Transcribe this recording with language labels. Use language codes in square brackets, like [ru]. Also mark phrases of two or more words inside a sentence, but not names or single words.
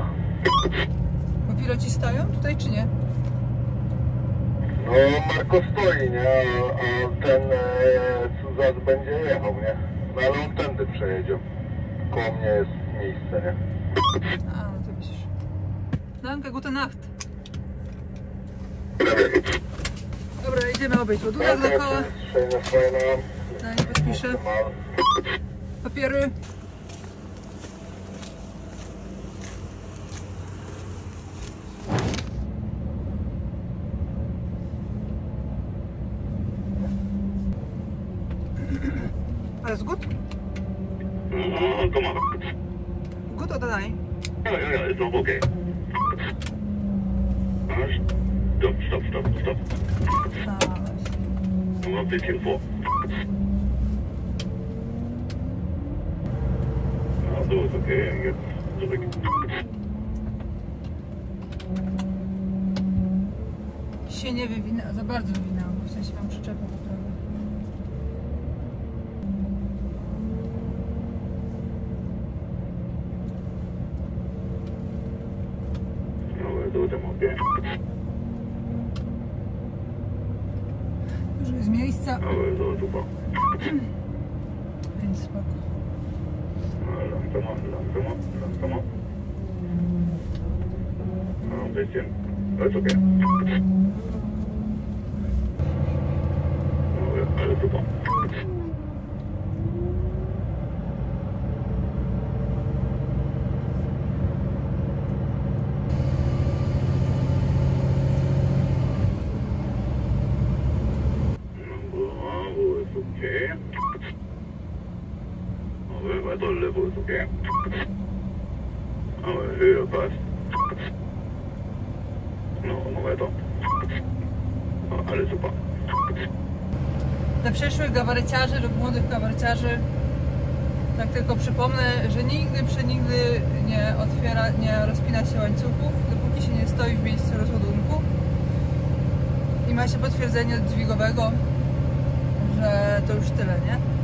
[pl] Bo piloci stoją tutaj, czy nie? No, Marko stoi, nie? A ten co zaraz będzie jechał, nie? No ale on tędy przejedzie. Koło mnie jest miejsce, nie? A, no to widzisz. [de] Danke, gute Nacht. [pl] Dobra, idziemy obejść ładunek dookoła. No, nie podpiszę. Papiery. [de] Alles gut? No, komm mal. Gut oder nein? Ja, ist noch okay. Stopp. Nur ein bisschen vor. [pl] dół jest okej, jest zubek. Się nie wywina, za bardzo wywinęło, w sensie mam przyczepę po prawej. No, dół tam okej. Dużo jest miejsca, No, dół super. więc spoko. [de] Langsamer. No, ein bisschen. Alles okay. No, alles super. Bravo ist okay. Aber weiter Level ist okay. Aber Höhe passt. No, immer weiter. No, alles super. [pl] Dla przyszłych gabaryciarzy lub młodych gabaryciarzy tak tylko przypomnę, że nigdy nie rozpina się łańcuchów, dopóki się nie stoi w miejscu rozładunku i ma się potwierdzenie od dźwigowego, że to już tyle, nie?